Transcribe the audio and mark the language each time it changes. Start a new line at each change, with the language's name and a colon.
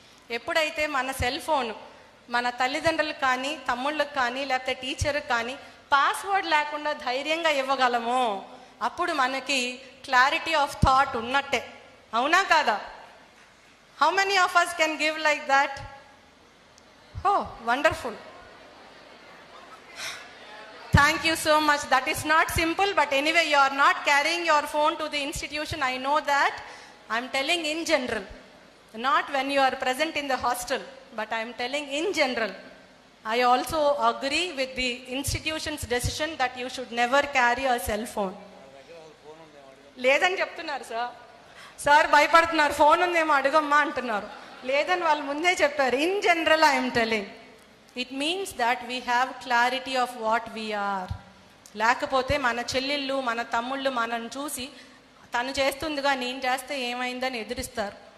Telugu: ఎప్పుడైతే మన cell phone మన తల్లిదండ్రులకు కానీ, తమ్ముళ్ళకి కానీ, లేకపోతే టీచర్కి కానీ పాస్వర్డ్ లేకుండా ధైర్యంగా ఇవ్వగలమో అప్పుడు మనకి క్లారిటీ ఆఫ్ థాట్ ఉన్నట్టే. అవునా కాదా?
English: How many of us can give like that? Oh, wonderful. Thank you so much. That is not simple, but anyway, you are not carrying your phone to the institution. I know that. I am telling in general, not when you are present in the hostel, but I am telling in general. I also agree with the institution's decision that you should never carry a cell phone.
Telugu: లేదని చెప్తున్నారు sir భయపడుతున్నారు, phone ఉందేమో అడుగమ్మా అంటున్నారు. లేదని వాళ్ళు ముందే చెప్పారు.
English: In general I am telling, it means that we have clarity of what we are.
Telugu: లేకపోతే మన చెల్లెళ్ళు, మన తమ్ముళ్ళు మనల్ని చూసి తను చేస్తుందిగా నేను చేస్తే ఏమైందని ఎదిరిస్తారు.